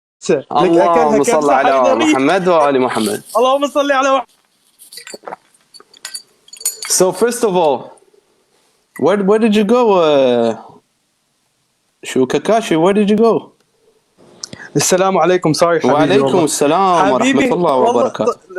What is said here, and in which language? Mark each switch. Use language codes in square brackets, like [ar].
[ar] اللهم صل على محمد وآل محمد. اللهم صل على محمد. [en] So first of all, where did you go? [ar] شو [en] كاكاشي, where did you go? [ar] السلام عليكم. [en] sorry [ar] حبيبي. وعليكم السلام ورحمة الله وبركاته.